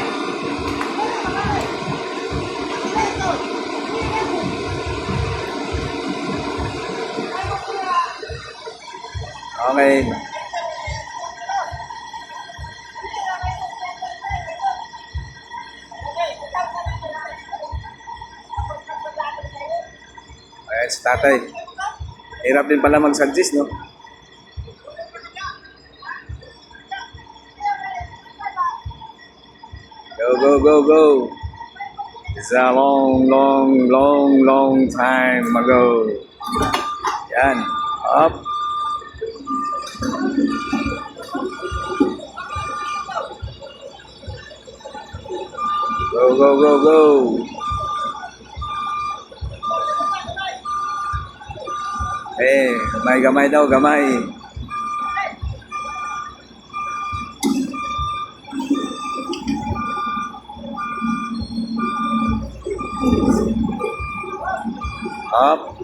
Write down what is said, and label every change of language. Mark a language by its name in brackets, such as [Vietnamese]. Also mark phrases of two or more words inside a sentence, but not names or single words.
[English] Okay. [Filipino] Ayan si tatay. Hirap din pala mag-suggest, no? [English] Go, go, go, go. It's a long time ago. Yan. Up. Go, go, go, go. [Cebuano] Gamay daw, gamay. [English] Up.